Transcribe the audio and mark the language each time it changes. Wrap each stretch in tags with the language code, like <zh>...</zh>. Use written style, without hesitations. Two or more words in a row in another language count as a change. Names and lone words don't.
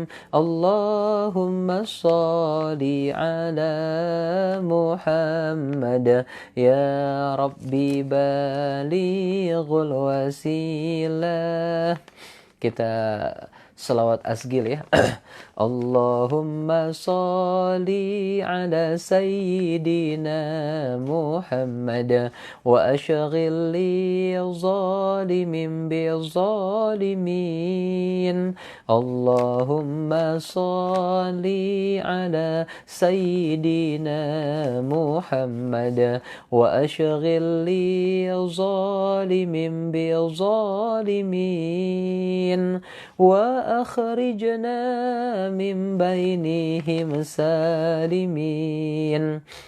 <ar>اللهم صل على محمد. يا ربي بلغه الوسيلة.</ar> <id>Kita selawat asgil ya.</id> <ar>اللهم صل على سيدنا محمد واشغل الظالمين بالظالمين. اللهم صل على سيدنا محمد واشغل الظالمين بالظالمين وأخرجنا من بينهم سالمين.</ar>